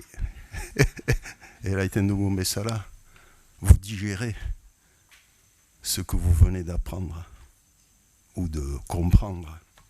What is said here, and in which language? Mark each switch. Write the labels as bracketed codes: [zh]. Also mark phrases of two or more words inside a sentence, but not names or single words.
[eu] Eraiten dugun bezala, [fr] vous digérez ce que vous venez d'apprendre ou de comprendre.